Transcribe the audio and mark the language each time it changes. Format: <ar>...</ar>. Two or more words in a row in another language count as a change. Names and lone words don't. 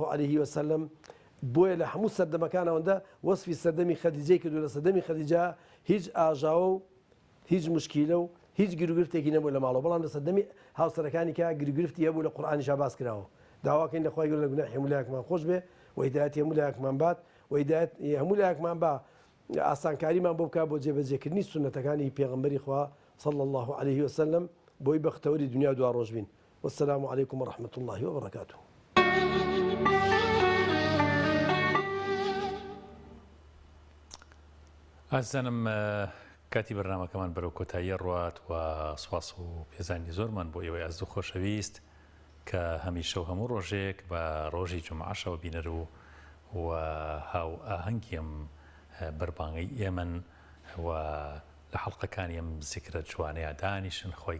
<ar>عليه وسلم</ar> <ckb>بۆیە لە هەموو سەردەمەکانەوەندا وەسفی سەردەمی خەدیجەی کردو لە سەردەمی خەدیجە هیچ ئاژاوە و هیچ مشکیلە و هیچ گیرگرفتێکی نەبوو لە ماڵەوە بەڵام لە سەردەمی هاوسەرەکانی کە گیرگرفتی هەبوو لە قورئانیشا باس کراوە داواکەین لە خوای گەورە لە گوناحی هەموو لایەکمان خۆش بێ و هیدایەتی هەموو لایەکمان بات و هیدایەتی هەموو لایەکمان با ئاسانکاریمان بۆ بکات بۆ جێبەجێکردنی سونەتەکانی پێغەمبەری خوا</ckb> <ar>صلی الله عليه وسلم</ar> <ckb>بۆی بەختەوەری دنیا دوا ڕۆژ بین</ckb> <ar>والسلام عليكم ورحمة الله وبركاته.</ar> <ckb>ئازانم کاتی بەرنامەکەمان بەرەو کۆتایی ڕوات و سواس و پێزانی زۆرمان بۆ ئێوەی ئەزوو خۆشەویست کە هەمیشە و هەموو ڕۆژێک بە ڕۆژی جومعەشەوە بینەر و هاو ئاهەنگیم بەربانگەی ئێمن و لە حەڵقەکانی ئەم زیکرە جوانەیە دانیشن خۆی</ckb>